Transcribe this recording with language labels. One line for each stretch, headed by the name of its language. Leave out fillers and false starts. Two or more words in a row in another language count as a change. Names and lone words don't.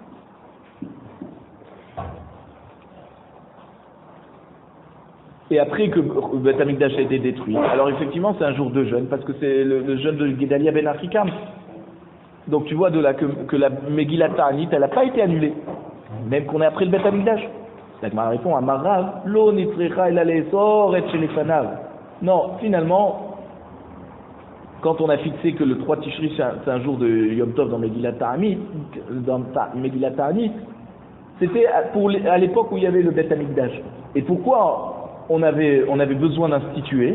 French: Et après que le Bet Amikdash a été détruit, alors effectivement c'est un jour de jeûne, parce que c'est le jeûne de Gedalia Ben Afrikam. Donc tu vois que la Megillat Ta'anit, elle n'a pas été annulée, même qu'on est après le Bet Amikdash. La Gemara répond à Marav,
Hebrew: לא נצרכה אל אלסור את שלפניו.
French: Non, finalement, quand on a fixé que le 3 Tishri c'est un jour de Yom Tov dans Megillat Ta'anit, c'était à l'époque où il y avait le Bet Amikdash. Et pourquoi on avait besoin d'instituer?